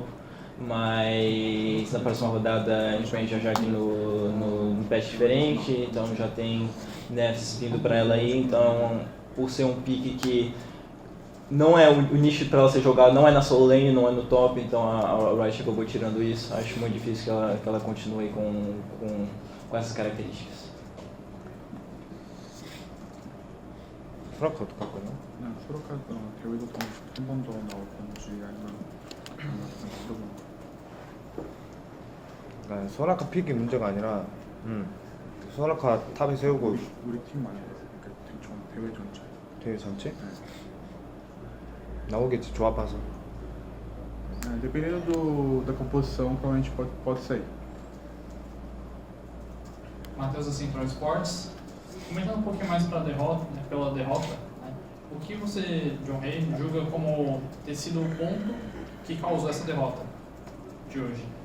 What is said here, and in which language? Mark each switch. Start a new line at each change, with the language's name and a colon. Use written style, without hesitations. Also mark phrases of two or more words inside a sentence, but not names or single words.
Portuguese: Mas na próxima rodada a gente vai já aqui no patch diferente, então já tem nerfs vindo para ela aí, então por ser um pick que não é o nicho para ela ser jogada, não é na
English: solo lane,
Portuguese: não é no top, então a Riot acabou tirando isso. Acho muito difícil que ela continue com essas características.
Korean: 소라카 어떡할까요? 네, 소라카 대회도 한 번 더 나올 건지 아니면 그러니까 소라카 픽이 문제가 아니라 소라카 탑에 세우고 우리 팀 말이야. 대회 전체. 대회 전체? 네. 나오겠지 조합 봐서.
Portuguese: Dependendo da composição, provavelmente pode sair. Matheus da Central Sports. Comentando um pouquinho mais pela derrota, né? O que você, John Hay, julga como ter sido o ponto que causou essa derrota de hoje?